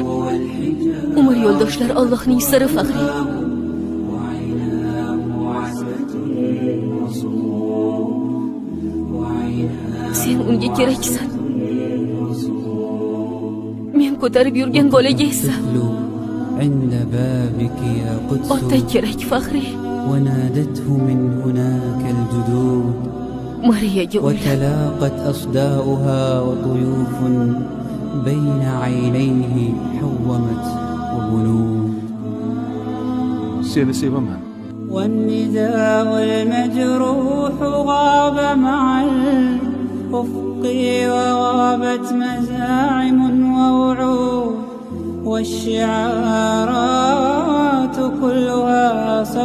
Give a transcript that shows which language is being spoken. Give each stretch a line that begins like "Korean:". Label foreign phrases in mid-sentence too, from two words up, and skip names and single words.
Uzbek: Umr yo'ldoshlar Allohning siri Faxri. Sen unga keraksan. Men ko'tarib yurgan bolaga esa
Arabic: عند بابك يا قدس
Uzbek: ota kerak Faxri.
Arabic: ونادته من هناك الجدود
Uzbek: Mariyaga o'ylab
Arabic: وتلاقت أصداؤها وطيوف بين عينيه حومت وبنود
Uzbek: Seni sevaman.
Arabic: والنداء المجروح غاب مع الأفق وغابت مزاعم ووعود والشعارات كلها